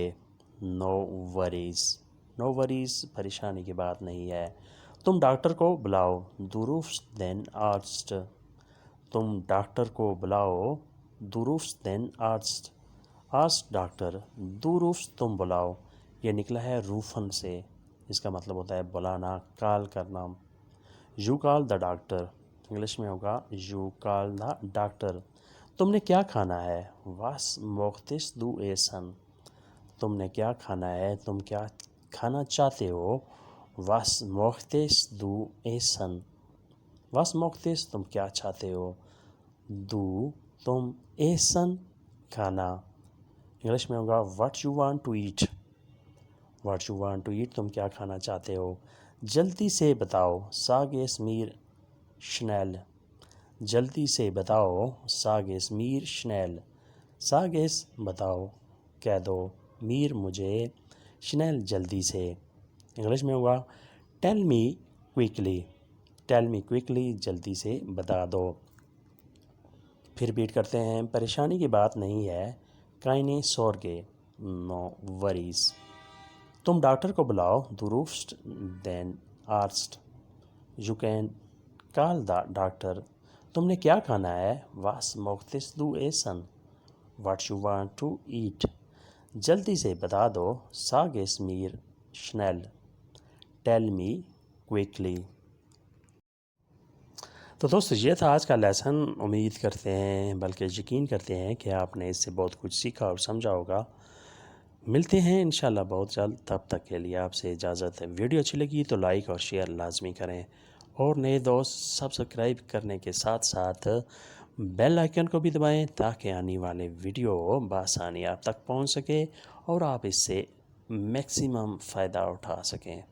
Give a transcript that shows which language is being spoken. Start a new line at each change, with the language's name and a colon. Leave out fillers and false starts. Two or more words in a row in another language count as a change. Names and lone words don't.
English: No worries. No worries.
Urdu: پریشانی کی بات نہیں ہے. تم ڈاکٹر کو بلاؤ.
German: Du rufst den Arzt.
Urdu: تم ڈاکٹر کو بلاؤ.
German: Du rufst den Arzt. Arzt ڈاکٹر. Du rufst
Urdu: تم بلاؤ. یہ نکلا ہے روفن سے. اس کا مطلب ہوتا ہے بلانا, کال کرنا.
English: You call the doctor.
Urdu: انگلش میں ہوگا
English: you call the doctor.
Urdu: تم نے کیا کھانا ہے.
German: Was möchtest du essen.
Urdu: تم نے کیا کھانا ہے. تم کیا کھانا چاہتے ہو.
German: Was möchtest du essen. Was möchtest
Urdu: تم کیا چاہتے ہو. Du تم essen کھانا. انگلش میں ہوگا
English: what you want to eat. what you want to eat
Urdu: تم کیا کھانا چاہتے ہو. جلدی سے بتاؤ.
German: Sag es mir schnell.
Urdu: جلدی سے بتاؤ.
German: Sag es mir schnell. Sag es
Urdu: بتاؤ, کہہ دو. mir مجھے, schnell جلدی سے. انگلش میں ہوگا
English: tell me quickly. tell me quickly
Urdu: جلدی سے بتا دو. پھر ریپیٹ کرتے ہیں. پریشانی کی بات نہیں ہے.
German: keine Sorge.
English: No worries.
Urdu: تم ڈاکٹر کو بلاؤ.
German: Du rufst den Arzt.
English: You can call the doctor.
Urdu: تم نے کیا کھانا ہے.
German: Was möchtest du essen.
English: What you want to eat.
Urdu: جلدی سے بتا دو.
German: Sag es mir schnell.
English: Tell me quickly.
Urdu: تو دوستو یہ تھا آج کا لیسن. امید کرتے ہیں بلکہ یقین کرتے ہیں کہ آپ نے اس سے بہت کچھ سیکھا اور سمجھا ہوگا. ملتے ہیں انشاءاللہ بہت جلد. تب تک کے لیے آپ سے اجازت ہے. ویڈیو اچھی لگی تو لائک اور شیئر لازمی کریں, اور نئے دوست سبسکرائب کرنے کے ساتھ ساتھ
English: bell icon
Urdu: کو بھی دبائیں تاکہ آنے والے ویڈیو بآسانی آپ تک پہنچ سکے اور آپ اس سے میکسیمم فائدہ اٹھا سکیں.